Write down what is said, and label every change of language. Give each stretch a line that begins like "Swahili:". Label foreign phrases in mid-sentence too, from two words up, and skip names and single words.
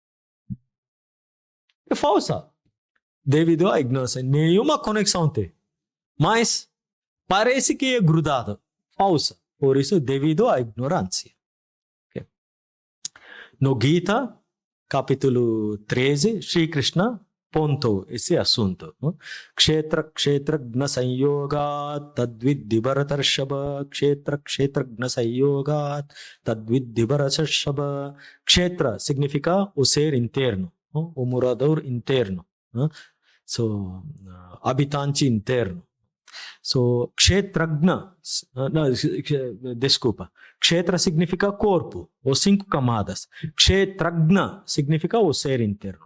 Portuguese: É falsa devido à ignorância. Nenhuma conexão tem. Mas parece que é grudado. Falsa. Por isso, devido à ignorância. Okay. No Gita, capítulo 13, Shri Krishna pontou esse assunto.
Sanskrit: क्षेत्र ज्ञ संयोगात् तद्विद्धि भरतर्षभ. क्षेत्र ज्ञ संयोगात् तद्विद्धि भरतर्षभ.
Portuguese: Kshetra significa o ser interno, o morador interno. Habitante interno. Kshetragna, desculpa. Kshetra significa corpo, ou 5 camadas. Kshetragna significa o ser interno.